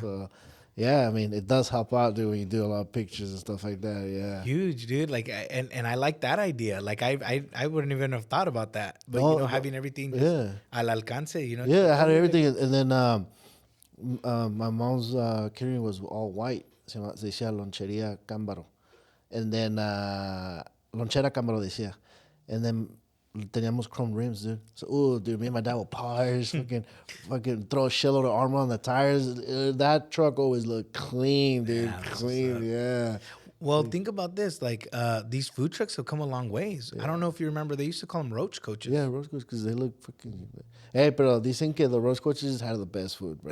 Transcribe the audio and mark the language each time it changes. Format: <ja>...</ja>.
<en>So, yeah, I mean, it does help out, dude, when you do a lot of pictures and stuff like that, yeah. Huge, dude. Like, and I like that idea. Like, I wouldn't even have thought about that. But No, having everything just yeah.</en> <es>al alcance,</es> <en>Yeah, I had everything, and then my mom's catering was all white.</en> <es>Se decía</es> <en>Lonchería Cámbaro, and then Lonchera Cámbaro decía, and then</en> <es>teníamos</es> <en>chrome rims, dude. So, dude, me and my dad would polish, fucking throw a shitload of armor on the tires. That truck always looked clean, dude, Yeah, that's what's clean, up. yeah. Well, think about this. Like, these food trucks have come a long ways. I don't know if you remember, they used to call them roach coaches. Yeah, roast coaches, because they look fucking. Hey,</en> <es>pero dicen que</es> <en>the roast coaches had the best food, bro.</en>